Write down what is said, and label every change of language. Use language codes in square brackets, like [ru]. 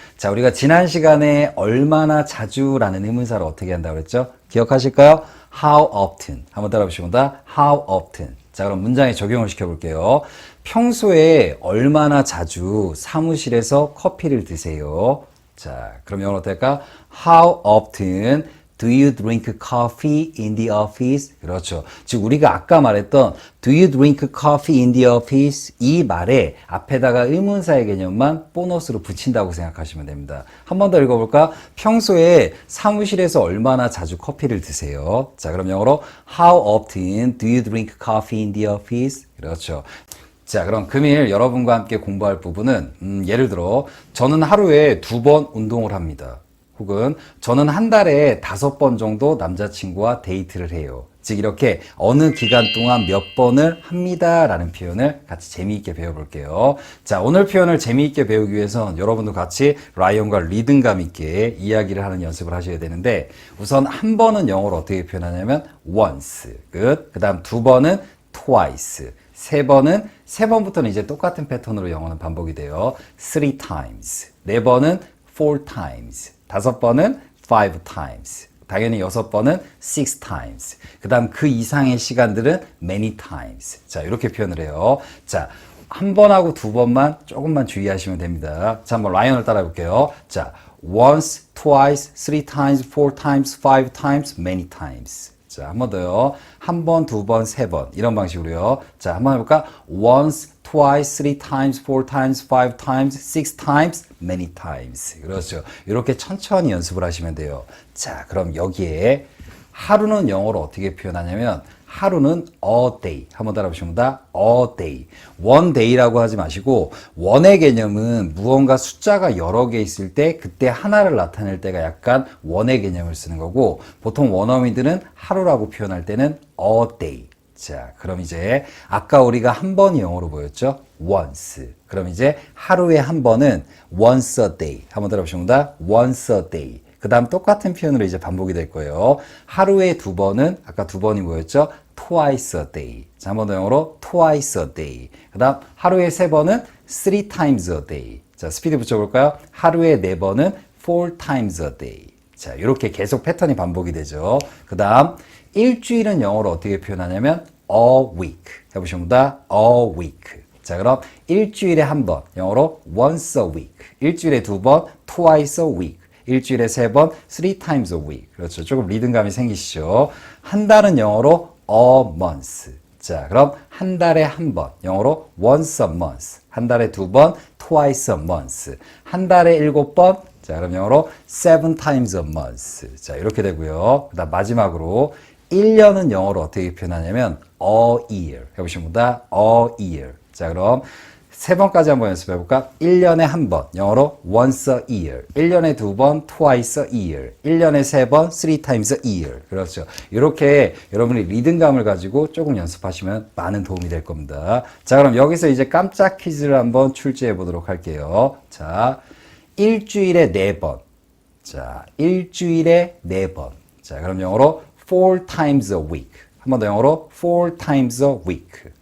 [ko] 자, 우리가 지난 시간에 얼마나 자주 라는 의문사를 어떻게 한다고 그랬죠? 기억하실까요? [en] How often. [ko] 한번 따라 보시면 [en] How often. [ko] 자, 그럼 문장에 적용을 시켜볼게요. 평소에 얼마나 자주 사무실에서 커피를 드세요? 자, 그럼 영어로 어떨까? [en] How often do you drink coffee in the office? [ko] 그렇죠. 즉 우리가 아까 말했던 [en] do you drink coffee in the office? [ko] 이 말에 앞에다가 의문사의 개념만 보너스로 붙인다고 생각하시면 됩니다. 한 번 더 읽어볼까? 평소에 사무실에서 얼마나 자주 커피를 드세요? 자, 그럼 영어로 [en] How often do you drink coffee in the office? [ko] 그렇죠. 자, 그럼 금일 여러분과 함께 공부할 부분은 예를 들어 저는 하루에 2번 운동을 합니다. 혹은 저는 한 달에 5번 정도 남자친구와 데이트를 해요. 즉 이렇게 어느 기간 동안 몇 번을 합니다 라는 표현을 같이 재미있게 배워볼게요. 자, 오늘 표현을 재미있게 배우기 위해선 여러분도 같이 라이언과 리듬감 있게 이야기를 하는 연습을 하셔야 되는데 우선 한 번은 영어로 어떻게 표현하냐면 once, 그 다음 2번은 twice, 세 번부터는 이제 똑같은 패턴으로 영어는 반복이 돼요. [en] 3 times, [ko] 4번은 [en] 4 times, [ko] 5번은 [en] 5 times, [ko] 당연히 6번은 [en] 6 times, [ko] 그 다음 그 이상의 시간들은 [en] many times. [ko] 자, 이렇게 표현을 해요. 자, 한 번하고 2번만 조금만 주의하시면 됩니다. 자, 한번 라이언을 따라 해볼게요. [en] 자, once, twice, 3 times, 4 times, 5 times, many times. [ko] 자, 한 번 더요. 한 번, 2번, 3번. 이런 방식으로요. 자, 한번 해볼까? [en] once, twice, 3 times, 4 times, 5 times, 6 times, many times. [ko] 그렇죠. 이렇게 천천히 연습을 하시면 돼요. 자, 그럼 여기에 하루는 영어로 어떻게 표현하냐면 하루는 a day. 한번 따라보십니다. a day. one day라고 하지 마시고 one의 개념은 무언가 숫자가 여러 개 있을 때 그때 하나를 나타낼 때가 약간 one의 개념을 쓰는 거고 보통 원어민들은 하루라고 표현할 때는 a day. 자, 그럼 이제 아까 우리가 한 번이 영어로 보였죠? [en] once. [ko] 그럼 이제 하루에 한 번은 [en] once a day. [ko] 한번 따라보십니다. [en] once a day. [ko] 그 다음 똑같은 표현으로 이제 반복이 될 거예요. 하루에 2번은 아까 2번이 뭐였죠? [en] twice a day. [ko] 자, 한 번 더 영어로 [en] twice a day. [ko] 그 다음 하루에 3번은 [en] 3 times a day. [ko] 자, 스피드 붙여볼까요? 하루에 4번은 [en] 4 times a day. [ko] 자, 이렇게 계속 패턴이 반복이 되죠. 그 다음 일주일은 영어로 어떻게 표현하냐면 a week. 해보십니다. a week. 자, 그럼 일주일에 한 번 영어로 [en] once a week. [ko] 일주일에 2번 [en] twice a week. [ko] 일주일에 3번 [en] 3 times a week. [ko] 그렇죠. 조금 리듬감이 생기시죠. 한 달은 영어로 a month. 자, 그럼 한 달에 한 번 영어로 [en] once a month. [ko] 한 달에 2번 [en] twice a month. [ko] 한 달에 7번 자, 그럼 영어로 [en] 7 times a month. [ko] 자, 이렇게 되고요. 그다음 마지막으로 1년은 영어로 어떻게 표현하냐면 a year. 해보십니다. a year. 자, 그럼 3번까지 한번 연습해 볼까? 1년에 한 번, 영어로 [en] once a year. [ko] 1년에 2번, [en] twice a year. [ko] 1년에 3번, [en] 3 times a year. [ko] 그렇죠. 이렇게 여러분이 리듬감을 가지고 조금 연습하시면 많은 도움이 될 겁니다. 자, 그럼 여기서 이제 깜짝 퀴즈를 한번 출제해 보도록 할게요. 자, 일주일에 4번. 자, 일주일에 4번. 자, 그럼 영어로 [en] 4 times a week. [ko] 한 번 더 영어로 4 times a week.